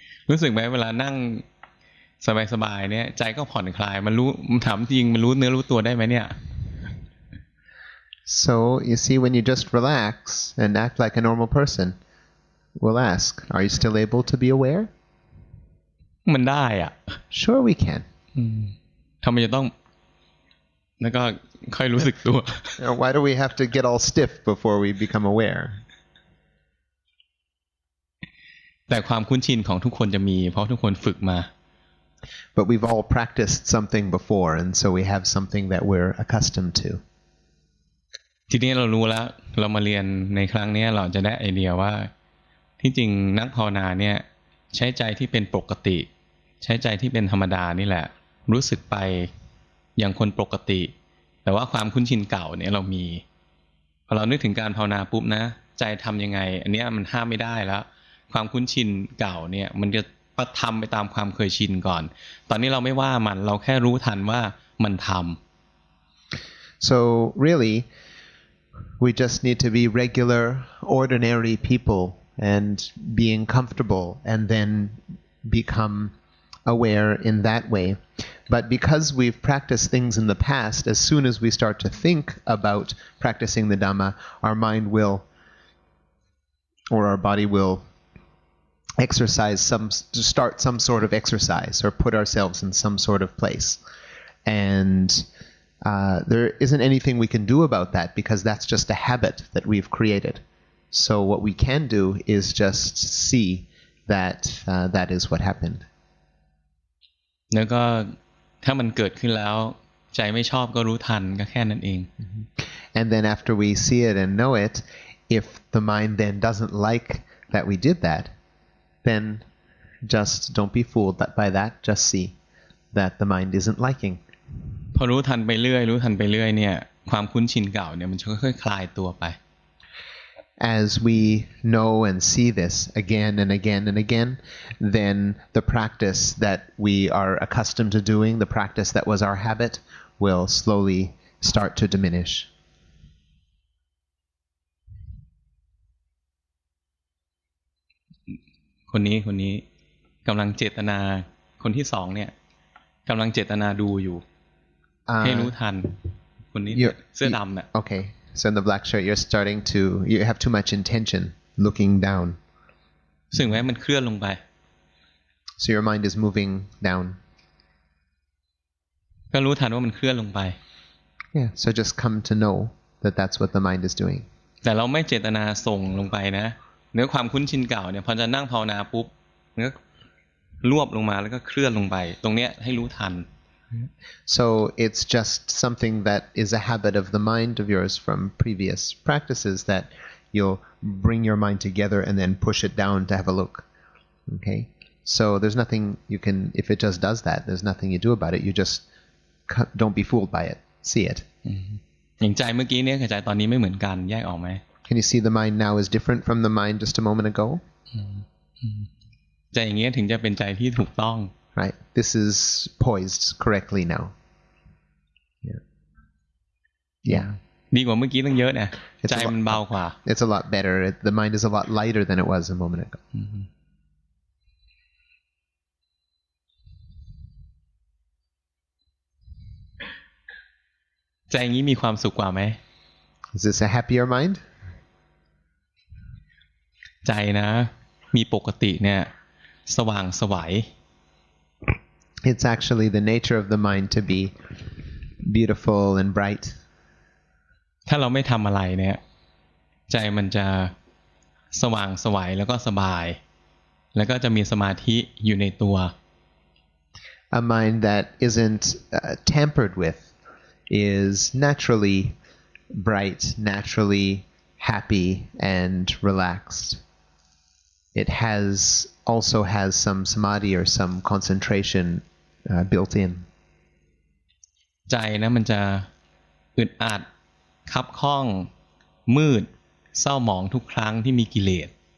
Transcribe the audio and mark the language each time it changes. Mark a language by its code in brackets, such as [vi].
[th] รู้สึกไหมเวลานั่งสบายๆเนี่ยใจก็ผ่อนคลายมันรู้ถามจริงมันรู้เนื้อรู้ตัวได้ไหมเนี่ย [en] So you see, when you just relax and act like a normal person, we'll ask, are you still able to be aware? [th] มันได้อ่ะ [en] Sure we can. [th] ทำไมจะต้องแล้วก็ค่อยรู้สึกตัว [en] Why do we have to get all stiff before we become aware? [th] แต่ความคุ้นชินของทุกคนจะมีเพราะทุกคนฝึกมา [en] But we've all practiced something before, and so we have something that we're accustomed to. [th] ทีนี้เรารู้แล้วเรามาเรียนในครั้งนี้เราจะได้ไอเดียว่าที่จริงนักภาวนาเนี่ยใช้ใจที่เป็นปกติใช้ใจที่เป็นธรรมดานี่แหละรู้สึกไปอย่างคนปกติแต่ว่าความคุ้นชินเก่าเนี่ยเรามีพอเรานึกถึงการภาวนาปุ๊บนะใจทำยังไงอันนี้มันห้ามไม่ได้แล้วความคุ้นชินเก่าเนี่ยมันจะทำไปตามความเคยชินก่อนตอนนี้เราไม่ว่ามันเราแค่รู้ทันว่ามันทำ [en] So really, we just need to be regular, ordinary people and being comfortable and then become aware in that way. But because we've practiced things in the past, as soon as we start to think about practicing the Dhamma, our mind will, or our body will start some sort of exercise or put ourselves in some sort of place. And there isn't anything we can do about that because that's just a habit that we've created. So what we can do is just see that that is what happened. [th] แล้วก็ถ้ามันเกิดขึ้นแล้วใจไม่ชอบก็รู้ทันก็แค่นั้นเอง [en] And then after we see it and know it, if the mind then doesn't like that we did that, then just don't be fooled by that. Just see that the mind isn't liking. [th] พอรู้ทันไปเรื่อยเนี่ยความคุ้นชินเก่าเนี่ยมันจะค่อยๆคลายตัวไป [en] As we know and see this again and again and again, then the practice that we are accustomed to doing, the practice that was our habit, will slowly start to diminish. [th] คนนี้กำลังเจตนาคนที่สองเนี่ยกำลังเจตนาดูอยู่ให้รู้ทันคนนี้เสื้อดำเนี่ย [en] Okay, so in the black shirt you have too much intention looking down. [th] ซึ่งแม้มันเคลื่อนลงไป [en] So your mind is moving down. [th] ก็รู้ทันว่ามันเคลื่อนลงไป [en] Yeah, so just come to know that that's what the mind is doing. [th] แต่เราไม่เจตนาส่งลงไปนะเนื้อความคุ้นชินเก่าเนี่ยพอจะนั่งภาวนาปุ๊บเนื้อรวบลงมาแล้วก็เคลื่อนลงไปตรงเนี้ยให้รู้ทัน [en] So it's just something that is a habit of the mind of yours from previous practices that you'll bring your mind together and then push it down to have a look. Okay? So there's nothing you can, if it just does that, there's nothing you do about it. You just don't be fooled by it. See it. [th] อย่างใจเมื่อกี้เนี่ยกับใจตอนนี้ไม่เหมือนกันแยกออกไหม [en] Can you see the mind now is different from the mind just a moment ago? [th] ใจอย่างเงี้ยถึงจะเป็นใจที่ถูกต้อง [en] Right. This is poised correctly now. Yeah. [th] ดีกว่าเมื่อกี้ตั้งเยอะนะใจมันเบากว่า [en] It's a lot better. The mind is a lot lighter than it was a moment ago. [th] ใจอย่างนี้มีความสุขกว่าไหม [en] Is this a happier mind? [th] ใจนะมีปกติเนี่ยสว่างไสว [en] It's actually the nature of the mind to be beautiful and bright. [th] ถ้าเราไม่ทำอะไรเนี่ยใจมันจะสว่างไสวแล้วก็สบายแล้วก็จะมีสมาธิอยู่ในตัว [en] A mind that isn't tampered with is naturally bright, naturally happy and relaxed. It also has some samadhi or some concentration built in. [th] ใจนะมันจะอึดอัดคับข้องมืดเศร้าหมองทุกครั้งที่มีกิเลส